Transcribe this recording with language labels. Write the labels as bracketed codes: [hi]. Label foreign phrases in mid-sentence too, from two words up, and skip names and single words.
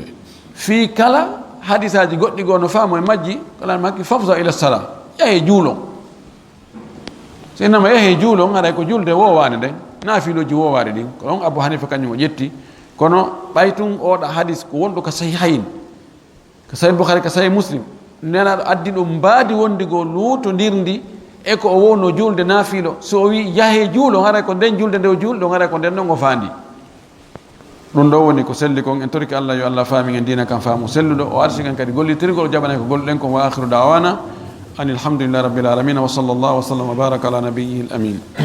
[ff] fi kala hadisaji goɗɗi goo no faamo e majji kala makki fafsa ila sala, yahe juulon. sinama yahe juulon aɗa ko julde wowade nden, naafiloji wowaɗe ɗin, ko ɗon Abu Hanifa kañum o ƴetti. kono ɓaytun oɗa hadis ko wonɗo ka sahihayn, ko sahih Bukhari, ko sahih Muslim, nenaɗo addi ɗum mbaadi wondigo luutodirndi e ko o wonno julde naafilo. so o wi yahe juulo haray ko nden julde nde o juulɗo haray ko nden ɗon o faandi. ɗum ɗo woni ko selli kon. en toriki Allah yo Allah faami en dina kam faamu selluɗo, o arsiken kadi gollitirgol, o jaɓanay ko golluɗen kon. [ar] وآخر دعوانا أن الحمد لله رب العالمين وصلى الله وسلم وبارك على نبيه الأمين.